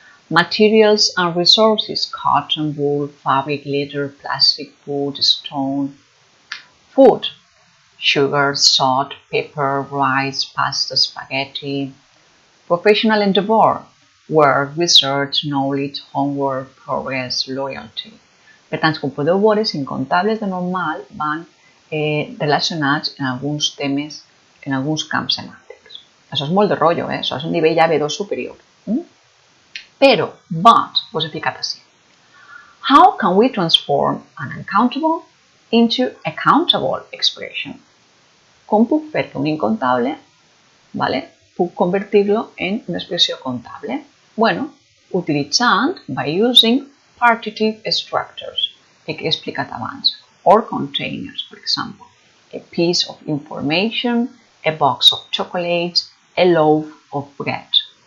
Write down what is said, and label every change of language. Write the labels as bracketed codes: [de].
[en] Materials and resources, cotton, wool, fabric, leather, plastic, wood, stone. Food, sugar, salt, pepper, rice, pasta, spaghetti. Professional endeavor, work, research, knowledge, homework, progress, loyalty. [ca] Per tant, com podeu veure, els incomptables de normal van relacionats en alguns temes, en alguns camps semàntics. Això és molt de rotllo, això és un nivell ja B2 superior. Però, vos he ficat així. [en] How can we transform an uncountable into a countable expression? [ca] Com puc fer que un incomptable, puc convertir-lo en una expressió comptable? Bueno, utilitzant, [en] by using partitive structures, [ca] que he explicat abans, [en] or containers, for example, a piece of information, a box of chocolates, a loaf of bread.